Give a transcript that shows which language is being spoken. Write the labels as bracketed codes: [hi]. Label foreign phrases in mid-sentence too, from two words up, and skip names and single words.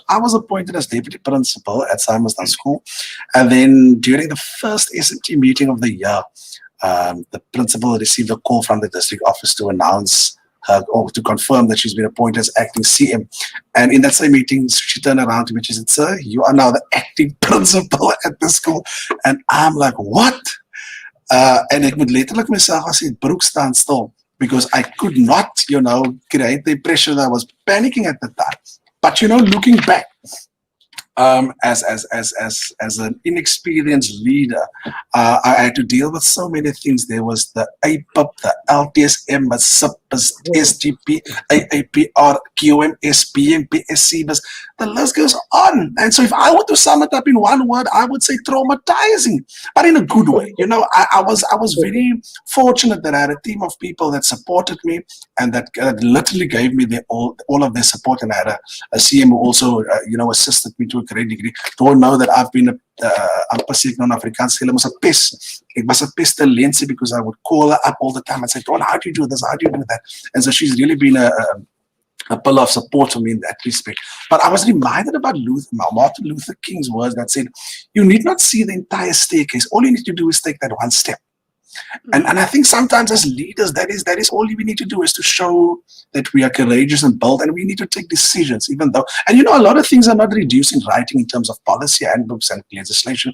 [en] I was appointed as deputy principal at Souchi School. And then during the first SMT meeting of the year, the principal received a call from the district office to announce her, or to confirm that she's been appointed as acting CM. And in that same meeting, she turned around to me and she said, "Sir, you are now the acting principal at the school." And I'm like, "What?" [af] En ek moet letterlik myself as die broek staan stil, [en] because I could not, create the impression that I was panicking at the time. But looking back, as an inexperienced leader, I had to deal with so many things. There was the APIP, the LTSM, the SIPs, SGP, AAPR, QMS, PMP, SCBs. The list goes on. And so if I were to sum it up in one word, I would say traumatizing, but in a good way. I was very fortunate that I had a team of people that supported me and that literally gave me all of their support. And I had a CM who also, assisted me to a great degree. Don't know that I've been [af] amper seker [en] in Afrikaans. Hulle was a pest. It was a pestilence because I would call her up all the time and say, "Dawn, how do you do this? How do you do that?" And so she's really been a pillar of support for me in that respect. But I was reminded about Martin Luther King's words that said, "You need not see the entire staircase. All you need to do is take that one step." And I think sometimes as leaders, that is all we need to do, is to show that we are courageous and bold, and we need to take decisions, even though, and a lot of things are not reduced in writing in terms of policy, handbooks, and legislation.